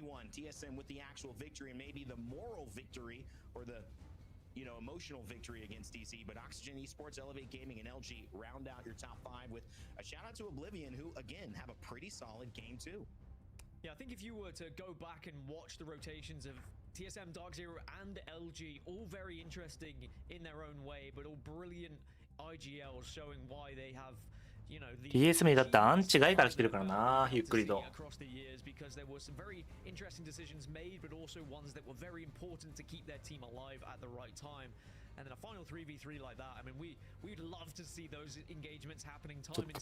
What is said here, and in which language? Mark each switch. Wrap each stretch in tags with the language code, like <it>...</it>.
<en>TSM with the actual victory and maybe the moral victory or the emotional victory against DC, but Oxygen Esports, Elevate Gaming, and LG round out your top 5 with a shout out to Oblivion, who again have a pretty solid game too. Yeah, I think if you were to go back and watch the rotations of TSM, Dark Zero, and LG, all very interesting in their own way, but all brilliant IGLs showing why they have, you know, the</en> <ja>TSM だってアンチ外から来てるからな、ゆっくりと。</ja> <en>across the years because there were some very interesting decisions made, but also ones that were very important to keep their team alive at the right time. And then a final 3v3 like that. I mean, we'd love to see those engagements happening time and time.</en>